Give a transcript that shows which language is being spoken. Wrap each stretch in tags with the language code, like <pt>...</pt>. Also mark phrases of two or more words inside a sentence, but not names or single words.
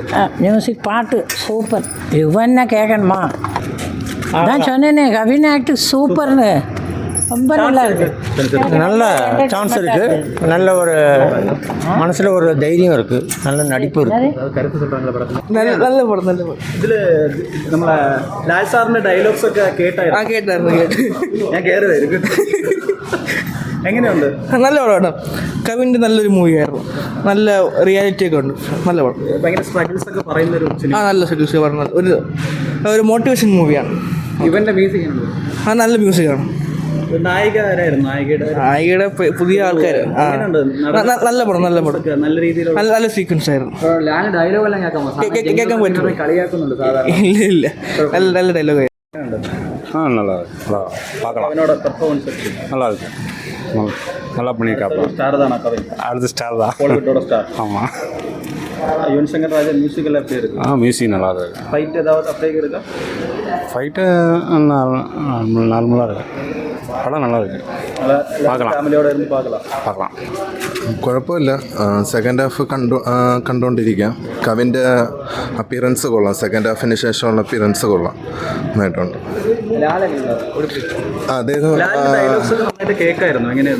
<ta>மியூசிக் பாட்டு சூப்பர். இவன்னா கேட்கணுமா? அதான் சொன்னேனே, கவின் ஆக்டு சூப்பர்னு. ரொம்ப நல்லா இருக்குது. நல்ல சான்ஸ் இருக்குது. நல்ல ஒரு மனசில் ஒரு தைரியம் இருக்குது. நல்ல நடிப்பு இருக்குது. கருத்து சொல்கிறாங்களா படத்தில்? நல்ல படம், நல்ல படம்.</ta> <ml>ഇതിൽ നമ്മളെ ലാൽ സാറിൻ്റെ ഡയലോഗ്സ് ഒക്കെ കേട്ടായിരുന്നു. ഞാൻ കയറുമായിരിക്കും. എങ്ങനെയുണ്ട്? നല്ല പടമാണ്. കവിൻ്റെ നല്ലൊരു മൂവിയായിരുന്നു. നല്ല റിയാലിറ്റി ഒക്കെ ഉണ്ട്. നല്ല പടം. ഭയങ്കര സ്ട്രഗിൾസ് ഒക്കെ പറയുന്നൊരു സിനിമ. നല്ല സ്ട്രഗിൾസ് പറഞ്ഞ ഒരു</ml> <en>motivation movie.</en> <ml>ഇവൻ്റെ മ്യൂസിക് എങ്ങനെയുണ്ട്? നല്ല മ്യൂസിക്കാണ്. നായിക ആരായിരുന്നു? നായികയുടെ പുതിയ ആൾക്കാർ. നല്ല പടം, നല്ല പടം. നല്ല രീതിയിലുള്ള നല്ല സീക്വൻസ് ആയിരുന്നു. ഡയലോഗ് എല്ലാം കേൾക്കാൻ പറ്റും. കളിയാക്കുന്നുണ്ട് സാധാരണ. ഇല്ല നല്ല ഡയലോഗ്.</ml> <ta>நல்லா பார்க்கலாம். அவனோட பெர்ஃபார்மன்ஸ் நல்லா இருக்கு, நல்லா பண்ணியிருக்காப்பா. ஸ்டார் தானா கவின்? அடுத்த ஸ்டார் தான், கோலிவுட்டோட ஸ்டார். ஆமாம். யுவன் சங்கர் ராஜா மியூசிக் எல்லாம் எப்படி இருக்கு? மியூசிக் நல்லா இருக்கு. ஃபைட் ஏதாவது அப்படியே இருக்கா? ஃபைட்டு நார்மலாக இருக்கு. படம் நல்லா இருக்கு, பார்க்கலாம்.</ta> <ml>ഫാമിലിയോടെ ഇരുന്ന്</ml> <ta>பார்க்கலாம்.</ta> <ml>കുഴപ്പമില്ല.</ml> <en>second half</en> <ml>കണ്ടുകൊണ്ടിരിക്കാം. കവിൻ്റെ അപ്പിയറൻസ് കൊള്ളാം.</ml> <en>second half</en> <ml>ശേഷമുള്ള അപ്പിയറൻസ് കൊള്ളാം, നന്നായിട്ടുണ്ട്. അദ്ദേഹം കേൾക്കായിരുന്നു. എങ്ങനെയായിരുന്നു?</ml>